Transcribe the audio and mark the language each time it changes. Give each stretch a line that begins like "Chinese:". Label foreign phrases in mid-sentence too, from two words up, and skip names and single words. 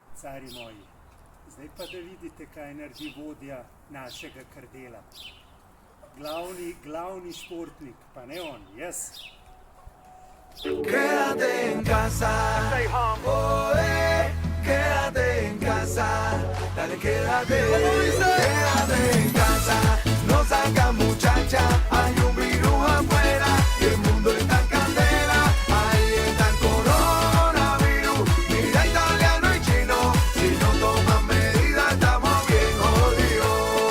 Slovenian: cari moji. Zdaj pa da vidite, kaj naredi vodja našega krdela. Glavni športnik, pa ne on, jaz.
Spanish: Quédate en casa, oh, quédate en casa, dale quédate en casa, no salgas muchacha, hay un virus afuera y el mundo está en candela, ahí está el coronavirus, mira italiano y chino, si no toman medidas estamos bien jodidos.